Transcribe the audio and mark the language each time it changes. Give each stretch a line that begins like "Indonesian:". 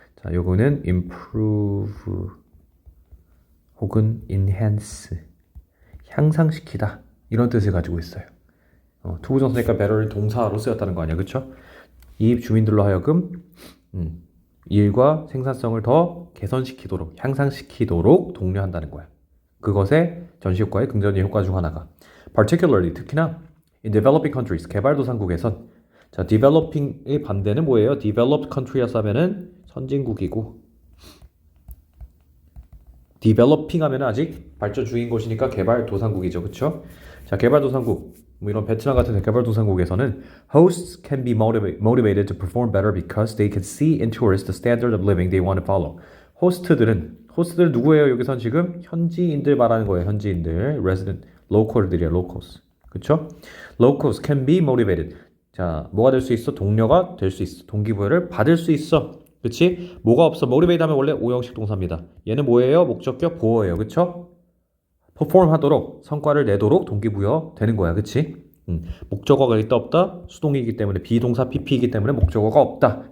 Korean: 자, 요거는 improve 혹은 enhance, 향상시키다 이런 뜻을 가지고 있어요. 투부정사니까 better는 동사로 쓰였다는 거 아니야, 그쵸? 이 주민들로 하여금 일과 생산성을 더 개선시키도록, 향상시키도록 독려한다는 거야. 그것의 전시효과의 긍정적인 효과 중 하나가.
English: Particularly,
Korean: 특히나
English: in developing countries,
Korean: 개발도상국에선. 자, developing의 반대는 뭐예요?
English: developed country
Korean: 였어 하면은 선진국이고, developing 하면은 아직 발전 중인 곳이니까 개발도상국이죠. 그쵸? 자, 개발도상국, 뭐 이런 베트남 같은 개발도상국에서는
English: hosts can be motivated to perform better because they can see in tourists the standard of living they want to follow.
Korean: 호스트들 누구예요? 여기선 지금 현지인들 말하는 거예요. 현지인들, resident, local들이야, locals. 그쵸?
English: locals can be motivated.
Korean: 자, 뭐가 될 수 있어? 동료가 될 수 있어. 동기부여를 받을 수 있어. 그치? 뭐가 없어? motivate 하면 원래 오형식 동사입니다. 얘는 뭐예요? 목적격 보어예요. 그쵸? perform 하도록, 성과를 내도록 동기부여 되는 거야. 그치? 목적어가 있다 없다? 수동이기 때문에 비동사 PP이기 때문에 목적어가 없다.